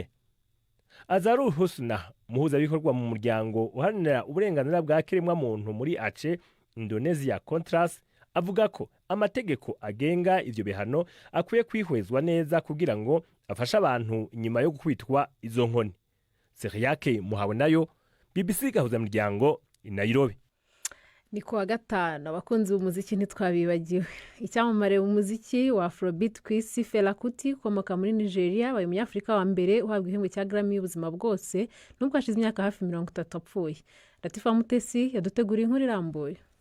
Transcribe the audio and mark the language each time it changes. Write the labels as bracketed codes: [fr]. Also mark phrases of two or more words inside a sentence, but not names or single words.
[rn] Azarul Husna, muhuzabikorwa mu muryango uharanira uburenganzira bwa kiremwa muntu muri Ace, Indonesia Contras, avuga ko amategeko agenga ivyo bihano akwiye kwihwezwa neza kugira ngo afashe abantu inyuma yo gukubitwa izo nkoni. Seriake Muhabonayo, BBC gahuza miryango i Nairobi. [rw] Ni kuwa gatanu abakunzi b'umuziki ntitwabibagiwe. Icyamamare umuziki wa Afrobeat ku isi Fela Kuti ukomoka muri Nigeria abaye umunyafrika wa mbere uhabwa igihembo cya Grammy y'ubuzima bwose nubwo hashize imyaka hafi 30 apfuye. Latifa Mutesi yaduteguriye inkuru irambuye.